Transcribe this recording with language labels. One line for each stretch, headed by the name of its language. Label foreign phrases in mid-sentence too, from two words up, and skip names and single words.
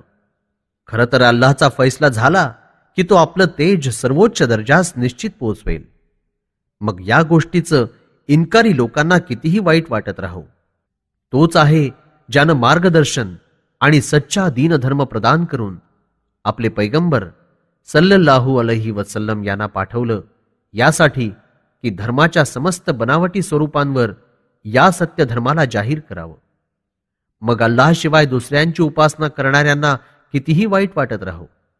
Marathi: खरं तर अल्लाहचा फैसला झाला की तो आपलं तेज सर्वोच्च दर्जास निश्चित पोहोचवेल. मग या गोष्टीचं इन्कारी लोकांना कितीही वाईट वाटत राहो. तोच आहे ज्यानं मार्गदर्शन आणि सच्चा दीनधर्म प्रदान करून आपले पैगंबर
Arabic: صلى الله عليه وسلم
Marathi: यांना पाठवलं, यासाठी की धर्माच्या समस्त बनावटी स्वरूपांवर या सत्य धर्माला जाहीर करावं. मग अल्लाहशिवाय दुसऱ्यांची उपासना करणाऱ्यांना कितीही वाईट वाटत राहो.